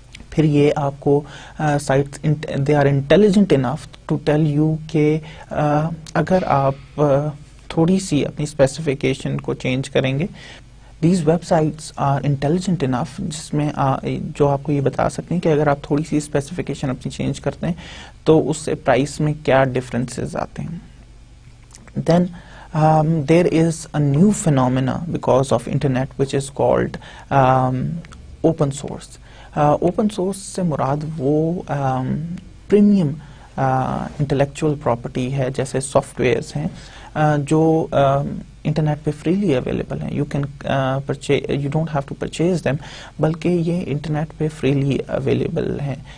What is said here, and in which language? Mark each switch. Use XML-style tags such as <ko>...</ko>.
<ur>پھر یہ آپ کو site</ur> <en>they are intelligent enough to tell you</en> <ur>کہ اگر آپ تھوڑی سی اپنی اسپیسیفیکیشن کو چینج کریں گے.</ur> <en>these websites are intelligent enough</en> <ur>جس میں جو آپ کو یہ بتا سکتے ہیں کہ اگر آپ تھوڑی سی اسپیسیفیکیشن اپنی چینج کرتے ہیں تو اس سے پرائس میں کیا ڈفرینسز آتے ہیں.</ur> <en>Then there is a new phenomena because of internet which is called open source.</en> <ur>Open source سے مراد وہ پریمیم انٹلیکچوئل پراپرٹی ہے جیسے سافٹ ویئرس ہیں جو انٹرنیٹ پہ فریلی اویلیبل ہیں.</ur> <en>you can you don't have to purchase them</en> <ur>بلکہ یہ انٹرنیٹ پہ فریلی اویلیبل ہیں.</ur>